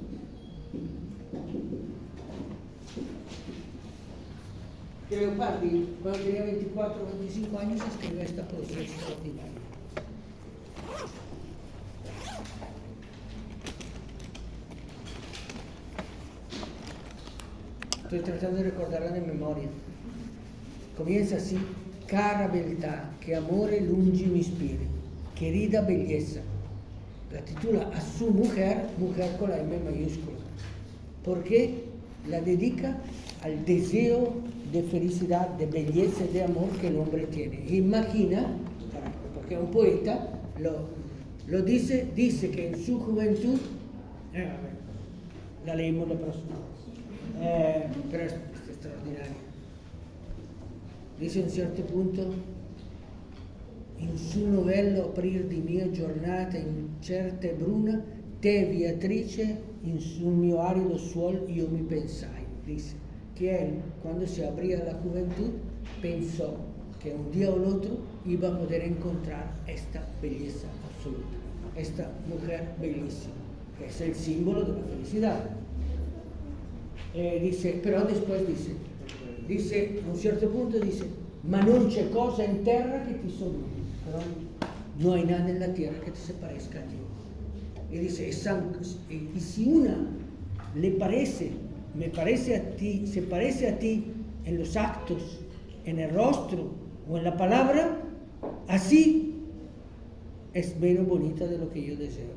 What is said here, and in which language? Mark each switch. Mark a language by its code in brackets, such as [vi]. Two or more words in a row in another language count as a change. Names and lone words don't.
[es] Que Leopardi, cuando tenía 24 o 25 años, escribió esta poesía extraordinaria. Estoy tratando de recordarla de memoria. Comienza así: [it] cara beltà, che amore lungi mi ispiri, [es] querida belleza, la titula a su mujer, mujer con la M mayúscula, porque la dedica al deseo de felicidad, de belleza y de amor que el hombre tiene. Imagina, porque un poeta lo dice que en su juventud, la leemos la próxima vez, pero es extraordinario. [it] Dice a un certo punto, in su novello aprir di mia giornata incerta e bruna, te Beatrice, in sul mio arido suol io mi pensai. [es] Dice que él, cuando se abría la juventud, pensó que un día o el otro iba a poder encontrar esta belleza absoluta, esta mujer bellísima, que es el símbolo de la felicidad. Dice, pero después dice, a un cierto punto dice, [it] ma non c'è cosa in terra che ti somigli, [es] pero no hay nada en la tierra que se parezca a ti. Y dice, y si una me parece a ti, se parece a ti en los actos, en el rostro o en la palabra, así es menos bonita de lo que yo deseo.